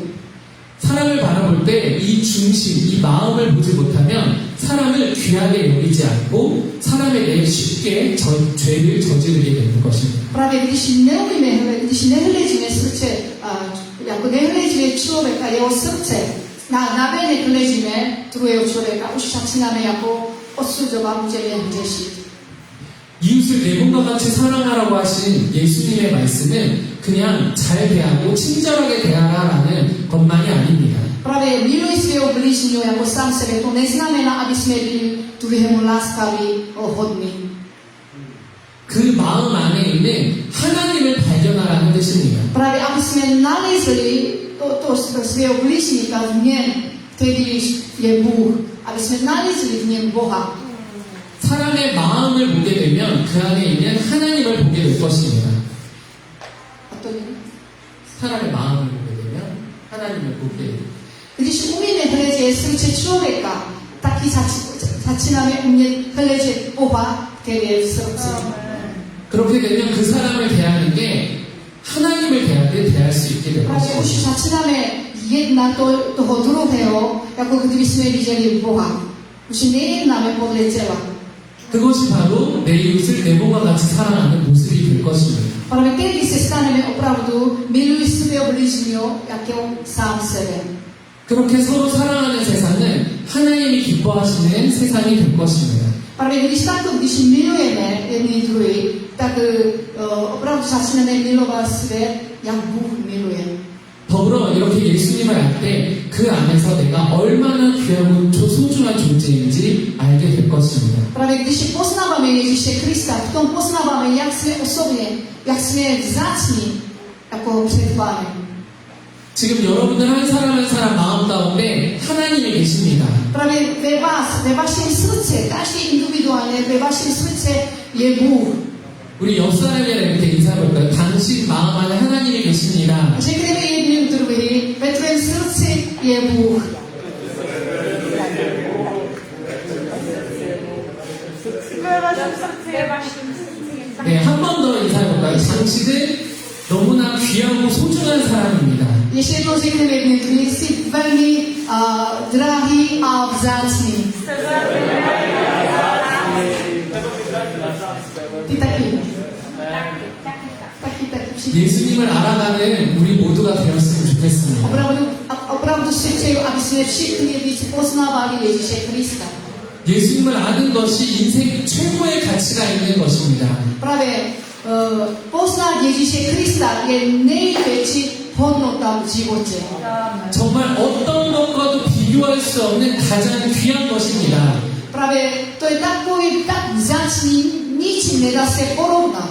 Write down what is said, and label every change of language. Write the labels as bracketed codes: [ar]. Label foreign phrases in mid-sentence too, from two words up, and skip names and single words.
[ko] 사람을 바라볼 때 이 중심, 이 마음을 보지 못하면 사람을 귀하게 여기지 않고 사람에게 쉽게 죄를 저지르게 되는 것입니다. [cs] Právě když nehledíme srdce, jako nehledíme člověka, jeho srdce, na venek hledíme druhého člověka, už začínáme jako odsuzovat, můžeme hřešit. [ko] 이웃을 내 몸과 같이 사랑하라고 하신 예수님의 말씀은 그냥 잘 대하고 친절하게 대하라라는 것만이 아닙니다. [cs] Právě miluj svého blížního jako sám sebe, to neznamená, aby jsme byli druhému láskaví, hodní. [ko] 그 마음 안에 있는 하나님을 발견하라는 뜻입니다. [cs] Právě aby jsme nalezli to svého blížníka v něm, který je Bůh, aby jsme nalezli v něm Boha. [ko] 사람의 마음을 보게 되면 그 안에 있는 하나님을 보게 될 것입니다. 사람의 마음을 보게 되면 하나님을 보게 됩니다. [cs] Když umíme hledět srdce člověka, taky začínáme umět hledět Boha, který je v srdci. [ko] 그렇게 되면 그 사람을 대하는 게 하나님을 대할 때 대할 수 있게 될 [cs] Právě už [ko] 것입니다. [cs] začínáme jednat toho druhého, jako kdyby jsme viděli Boha. Už nejednáme podle těla. [ko] 그것이 바로 내 이웃을 내 몸과 같이 사랑하는 모습이 될 것입니다. [cs] Právě tehdy se staneme opravdu miluj svého blížního, jako sám sebe. [ko] 그렇게 서로 사랑하는 세상은 하나님이 기뻐하시는 세상이 될 것입니다. [cs] Právě když milujeme jedni druhý, tak opravdu začneme milovat svět, jak Bůh miluje. [ko] 더불어 이렇게 예수님을 알 때 그 안에서 내가 얼마나 귀하고 소중한 존재인지 알게 될 것입니다. [cs] Právě když poznáváme Ježíše Krista, v tom poznáváme, jak jsme osobně, jak jsme vzácní, jako před Pánem. [ko] 지금 여러분들 한 사람 마음 가운데 하나님이 계십니다. [cs] Právě ve vás, ve vašem srdci, každý individuálně, ve vašem srdci je Bůh. [ko] 우리 옆 사람이랑 이렇게 인사해볼까요? 당신 마음 안에 하나님이 계십니다. [cs] Řekneme jedním druhý, ve tvém srdci je Bůh. [ko] 네, 한 번 더 인사해볼까요? 당신은 너무나 귀하고 소중한 사람입니다. [cs] Ještě jednou řekneme jedním druhý, jsi velmi drahý a vzácný. Ty taky. Taky všichni. [ko] 예수님을 알아가는 우리 모두가 되었으면 좋겠습니다. [cs] Opravdu si přeju, aby jsme všichni víc poznávali Ježíše Krista. [ko] 예수님을 아는 것이 인생 최고의 가치가 있는 것입니다. [cs] Právě poznat Ježíše Krista je největší hodnota v životě. [ko] 정말 어떤 것과도 비교할 수 없는 가장 귀한 것입니다. [sk] Práve to je tak vzácný, nič nedá sa porovnať.